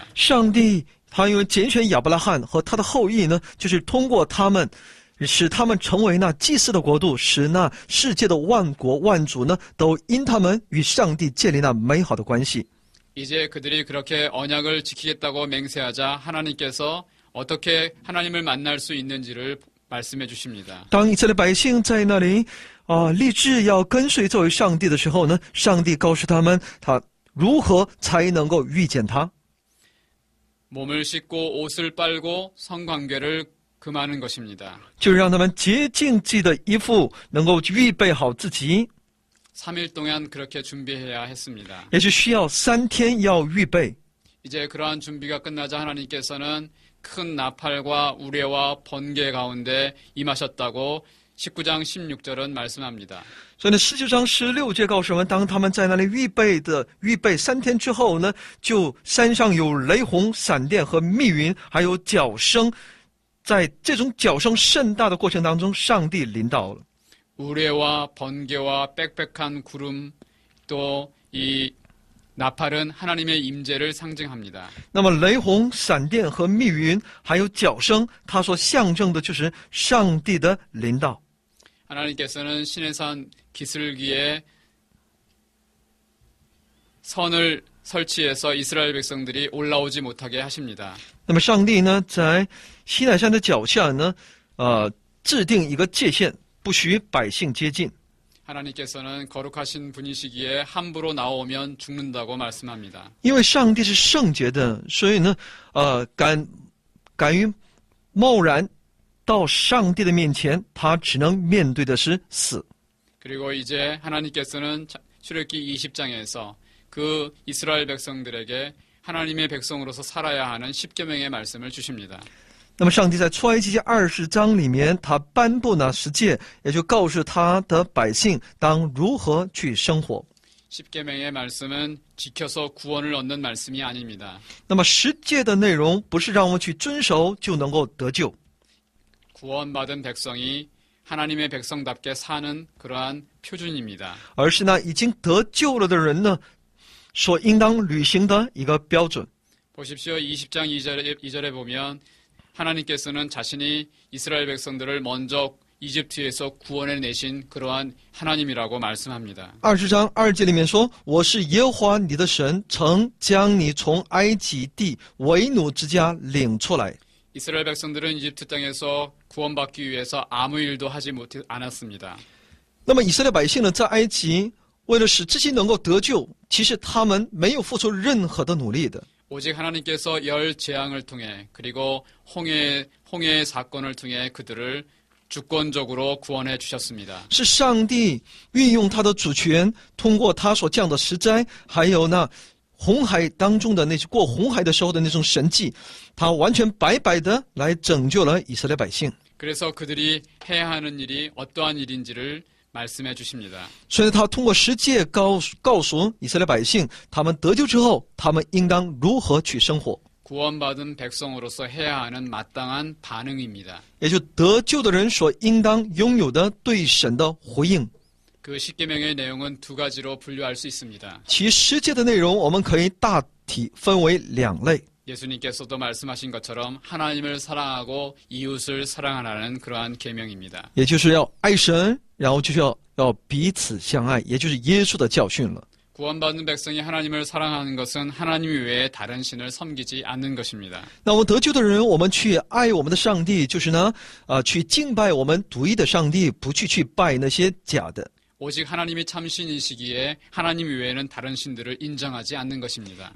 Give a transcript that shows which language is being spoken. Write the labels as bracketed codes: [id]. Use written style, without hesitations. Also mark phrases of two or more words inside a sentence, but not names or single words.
[zh] 上帝他因为拣选亚伯拉罕和他的后裔呢，就是通过他们，使他们成为那祭司的国度，使那世界的万国万族呢，都因他们与上帝建立那美好的关系。 [ko] 이제 그들이 그렇게 언약을 지키겠다고 맹세하자 하나님께서 어떻게 하나님을 만날 수 있는지를 말씀해 주십니다. [zh] 当以色列百姓在那里立志要跟随这位上帝的时候呢，上帝告诉他们，他如何才能够遇见他。 [ko] 몸을 씻고 옷을 빨고 성관계를 금하는 것입니다. [zh] 就让他们洁净自己的衣服，能够预备好自己， [ko] 3일 동안 그렇게 준비해야 했습니다. [zh] 也是需要3天要预备。 [ko] 이제 그러한 준비가 끝나자 하나님께서는 큰 나팔과 우레와 번개 가운데 임하셨다고 19장 16절은 말씀합니다. [zh] 所以呢，19章16节告诉我们，当他们在那里预备3天之后呢，就山上有雷洪、闪电和密云，还有角声。在这种角声甚大的过程当中，上帝临到了。 [ko] 우레와 번개와 빽빽한 구름 또 이 나팔은 하나님의 임재를 상징합니다. [zh] 那么雷洪、闪电和密云，还有角声，它所象征的就是上帝的临到。 [ko] 하나님께서는 시내산 기슭기에 선을 설치해서 이스라엘 백성들이 올라오지 못하게 하십니다. [zh] 那么上帝呢，在西乃山的脚下呢，制定一个界限，不许百姓接近。 [ko] 하나님께서는 거룩하신 분이시기에 함부로 나오면 죽는다고 말씀합니다. [zh] 因为上帝是圣洁的，所以呢，敢于贸然到上帝的面前，他只能面对的是死。 [ko] 그리고 이제 하나님께서는 출애굽기 20장에서 그 이스라엘 백성들에게 하나님의 백성으로서 살아야 하는 10계명의 말씀을 주십니다. [zh] 那么上帝在出埃及记20章里面，他颁布那10诫，也就告诉他的百姓当如何去生活。 [ko] 10계명의 말씀은 지켜서 구원을 얻는 말씀이 아닙니다. [zh] 那么10诫的内容不是让我们去遵守就能够得救， [ko] 구원받은 백성이 하나님의 백성답게 사는 그러한 표준입니다. [zh] 而是那已经得救了的人呢，所应当履行的一个标准。 [ko] 보십시오. 20장 2절에 보면 하나님께서는 자신이 이스라엘 백성들을 먼저 이집트에서 구원해내신 그러한 하나님이라고 말씀합니다. [zh] 20 章2节里面说：“我是耶和华你的神，曾将你从埃及地为奴之家领出来。” [ko] 이스라엘 백성들은 이집트 땅에서 구원받기 위해서 아무 일도 하지 않았습니다. [zh] 那么以色列百姓呢，在埃及为了使自己能够得救，其实他们没有付出任何的努力的。 [ko] 오직 하나님께서 열 재앙을 통해 그리고 홍해의 사건을 통해 그들을 주권적으로 구원해 주셨습니다. [zh] 是上帝运用他的主权，通过他所降的十灾，还有那红海当中的那些过红海的时候的那种神迹，他完全白白的来拯救了以色列百姓。 [ko] 그래서 그들이 해야 하는 일이 어떠한 일인지를 말씀해 주십니다. [zh] 所以他通过十诫告诉以色列百姓，他们得救之后，他们应当如何去生活。 [ko] 구원받은 백성으로서 해야 하는 마땅한 반응입니다. [zh] 也就得救的人所应当拥有的对神的回应。 [ko] 그 십계명의 내용은 두 가지로 분류할 수 있습니다. [zh] 其十诫的内容，我们可以大体分为两类。 [ko] 예수님께서도 말씀하신 것처럼 하나님을 사랑하고 이웃을 사랑하라는 그러한 계명입니다. [zh] 也就是要爱神，然后就是要彼此相爱，也就是耶稣的教训了。 [ko] 구원받은 백성이 하나님을 사랑하는 것은 하나님 외에 다른 신을 섬기지 않는 것입니다. [zh] 那我们得救的人，我们去爱我们的上帝，就是呢，去敬拜我们独一的上帝，不去拜那些假的。 [ko] 오직 하나님이 참신이시기에 하나님 외에는 다른 신들을 인정하지 않는 것입니다.